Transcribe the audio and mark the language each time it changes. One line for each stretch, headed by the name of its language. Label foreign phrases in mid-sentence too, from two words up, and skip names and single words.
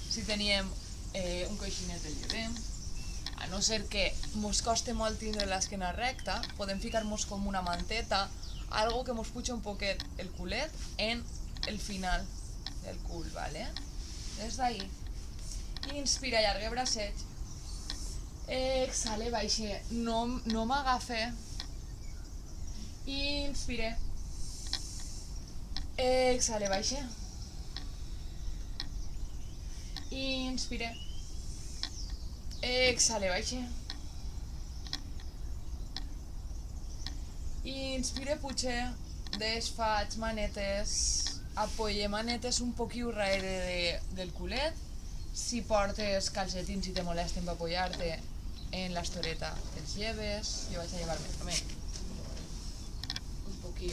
Catalan: Si teníem un coixinet el llevem, a no ser que mos coste molt tindre l'esquena recta, podem ficar-nos com una manteta, algo que mos puja un poquet el culet en el final del cul, ¿vale? Des d'ahí. Inspira, allargue bracet. Exhale, baixe. No m'agafe. Inspire. Exhale, baixe. Inspire. Exhale, baixe. Inspire, puche. Desfaig manetes. Apoye manetes un poquiu darrere del culet. Si portes calcetins i te molesten per apoyar-te en l'estoreta, els lleves. Jo vaig a llevar-me també un poquiu.